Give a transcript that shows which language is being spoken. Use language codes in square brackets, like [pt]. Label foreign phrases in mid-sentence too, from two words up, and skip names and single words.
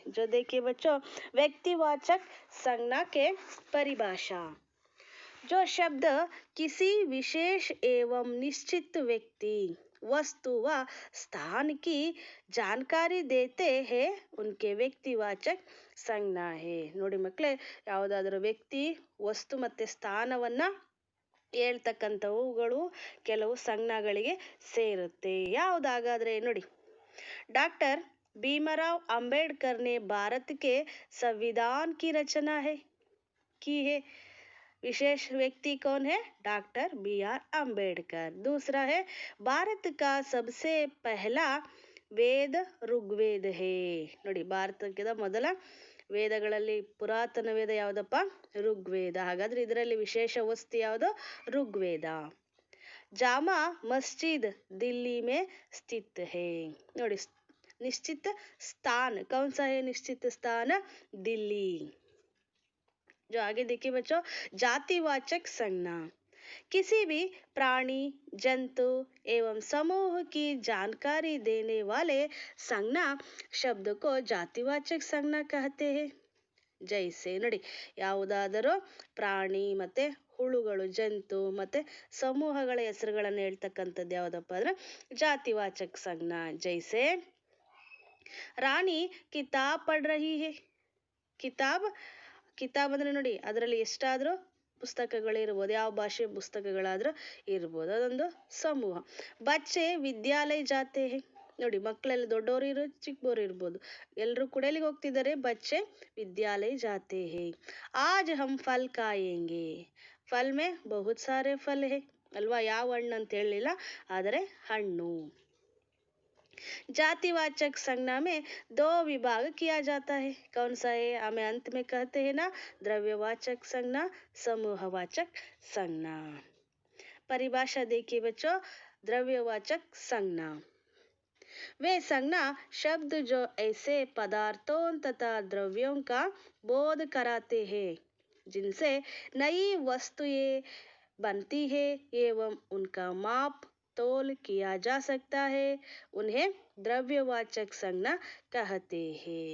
[hi] जो देखिए बच्चों, व्यक्तिवाचक संज्ञा के परिभाषा। जो शब्द किसी विशेष एवं निश्चित व्यक्ति, वस्तु व स्थान की जानकारी देते हैं उनके व्यक्तिवाचक संज्ञा है। [kn] ನೋಡಿ ಮಕ್ಕಳೇ, ಯಾವುದಾದರೂ ವ್ಯಕ್ತಿ, ವಸ್ತು ಮತ್ತೆ ಸ್ಥಾನವನ್ನ ಹೇಳ್ತಕ್ಕಂಥವುಗಳು ಕೆಲವು ಸಂಜ್ಞಾಗಳಿಗೆ ಸೇರುತ್ತೆ। ಯಾವುದಾಗಾದ್ರೆ ನೋಡಿ, [hi] डॉक्टर भीमराव अंबेडकर ने भारत के संविधान की रचना की है। विशेष व्यक्ति कौन है? डॉक्टर बी आर अम्बेडकर। दूसरा है, भारत का सबसे पहला वेद ऋग्वेद है. [kn] ನೋಡಿ, ಭಾರತದ ಮೊದಲ ವೇದಗಳಲ್ಲಿ ಪುರಾತನ ವೇದ ಯಾವುದಪ್ಪ? ಋಗ್ವೇದ. ಹಾಗಾದ್ರೆ ಇದರಲ್ಲಿ ವಿಶೇಷ ವಸ್ತು ಯಾವುದು? ಋಗ್ವೇದ. [hi] जामा मस्जिद दिल्ली में स्थित है. [kn] ನೋಡಿ, [hi] निश्चित स्थान कौन सा है? निश्चित स्थान दिल्ली. जो आगे देखिए बच्चों, जातिवाचक संज्ञा किसी भी प्राणी, जंतु एवं समूह की जानकारी देने वाले संज्ञा शब्द को जातिवाचक संज्ञा कहते हैं. ಜೈಸೆ. [kn] ನೋಡಿ, ಯಾವುದಾದರೂ ಪ್ರಾಣಿ ಮತ್ತೆ ಹುಳುಗಳು, ಜಂತು ಮತ್ತೆ ಸಮೂಹಗಳ ಹೆಸರುಗಳನ್ನು ಹೇಳ್ತಕ್ಕಂಥದ್ದು ಯಾವುದಪ್ಪ ಅಂದ್ರೆ ಜಾತಿವಾಚಕ ಸಂಜ್ಞಾ. [hi] जैसे रानी किताब ಪढ़ रही है. [kn] ಕಿತಾಬ್ ಅಂದ್ರೆ ನೋಡಿ, ಅದರಲ್ಲಿ ಎಷ್ಟಾದ್ರೂ ಪುಸ್ತಕಗಳು ಇರ್ಬೋದು, ಯಾವ ಭಾಷೆ ಪುಸ್ತಕಗಳಾದ್ರೂ ಇರ್ಬೋದು, ಅದೊಂದು ಸಮೂಹ. [hi] बच्चे विद्यालय जाते हैं. [kn] ನೋಡಿ, ಮಕ್ಕಳೆಲ್ಲ ದೊಡ್ಡವರು ಇರ್ಬೋದು, ಚಿಕ್ಕವರು ಇರ್ಬೋದು, ಎಲ್ಲರೂ ಕೂಡ ಎಲ್ಲಿಗೆ ಹೋಗ್ತಿದ್ದಾರೆ? [hi] बच्चे विद्यालय जाते हैं. आज हम फल खायेंगे. फल में बहुत सारे फल हैं ಅಲ್ವಾ? [kn] ಯಾವ ಹಣ್ಣು ಅಂತ ಹೇಳಲಿಲ್ಲ, ಆದರೆ ಹಣ್ಣು. [hi] जातिवाचक संज्ञा में दो विभाग किया जाता है. कौन सा है? हमें अंत में कहते हैं ना, द्रव्यवाचक संज्ञा, समूहवाचक संज्ञा. परिभाषा देखिए बच्चों, द्रव्यवाचक संज्ञा वे संज्ञा शब्द जो ऐसे पदार्थों तथा द्रव्यों का बोध कराते हैं जिनसे नई वस्तुएं बनती है एवं उनका माप तोल किया जा सकता है, उन्हें द्रव्यवाचक संज्ञा कहते हैं.